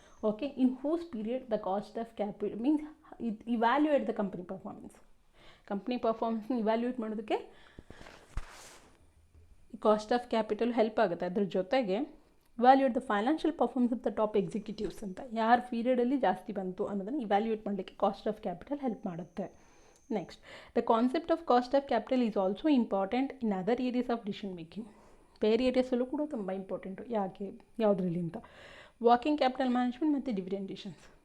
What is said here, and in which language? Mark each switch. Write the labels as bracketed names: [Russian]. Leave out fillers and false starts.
[English] Okay, in whose period the cost of capital means it evaluate the company performance. Company performance evaluate [Kannada] ಮಾಡೋದಕ್ಕೆ cost of capital help ಆಗುತ್ತೆ. ಅದ್ರ ಜೊತೆಗೆ [English] evaluate the financial performance of the top executives [Kannada] ಅಂತ, ಯಾರ ಪೀರಿಯಡಲ್ಲಿ ಜಾಸ್ತಿ ಬಂತು ಅನ್ನೋದನ್ನು evaluate ಮಾಡಲಿಕ್ಕೆ ಕಾಸ್ಟ್ ಆಫ್ ಕ್ಯಾಪಿಟಲ್ ಹೆಲ್ಪ್ ಮಾಡುತ್ತೆ. [English] Next, the concept of cost of capital is also important in other areas of decision making. [Kannada] ಬೇರೆ ಏರಿಯಾಸಲ್ಲೂ ಕೂಡ ತುಂಬ ಇಂಪಾರ್ಟೆಂಟು. ಯಾಕೆ, ಯಾವುದ್ರಲ್ಲಿ ಅಂತ, ವರ್ಕಿಂಗ್ ಕ್ಯಾಪಿಟಲ್ ಮ್ಯಾನೇಜ್ಮೆಂಟ್ ಮತ್ತು ಡಿವಿಡೆಂಡ್ ಡಿಸಿಷನ್ಸ್.